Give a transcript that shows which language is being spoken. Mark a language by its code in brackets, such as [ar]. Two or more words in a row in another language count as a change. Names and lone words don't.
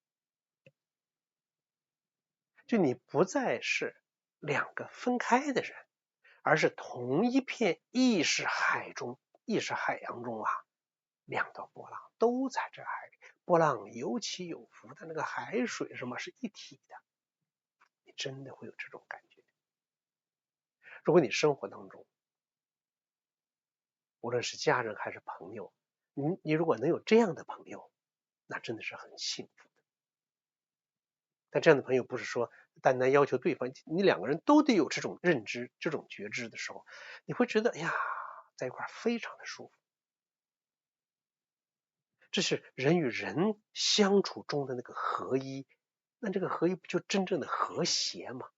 [zh] 就你不再是兩個分開的人，而是同一片意識海洋中啊，兩道波浪都在這海裡，波浪有起有伏的，那個海水什麼是一體的，你真的會有這種感覺。如果你生活當中，無論是家人還是朋友，你如果能有這樣的朋友，那真的是很幸福的。但這樣的朋友不是說單單要求對方，你兩個人都得有這種認知、這種覺知的時候，你會覺得哎呀，在一塊非常的舒服。這是人與人相處中的那個合一，那這個合一不就真正的和諧嗎？